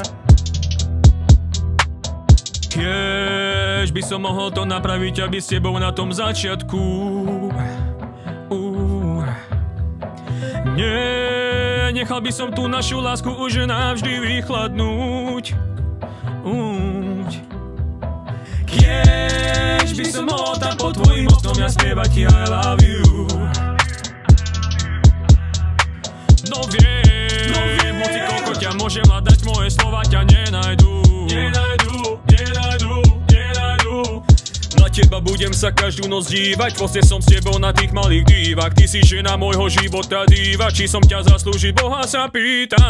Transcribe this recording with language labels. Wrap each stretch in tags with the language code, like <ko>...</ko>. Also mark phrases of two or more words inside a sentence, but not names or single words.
<sk>Kiež by som mohol to napraviť, aby s tebou na tom začiatku nie, nechal by som tú našu lásku už navždy vychladnúť. Kiež by som mohol tam pod tvojim oknom ja spievať ti</sk> <en>I love you.</en> <sk>No viem, hoci koľko ťa môžem hľadať, moje slova ťa nenajdu. Na teba budem sa každú noc dívať, proste som s tebou na tých malých dívach. Ty si žena môjho života díva, či som ťa zaslúžiť, Boha sa pýtam.</sk>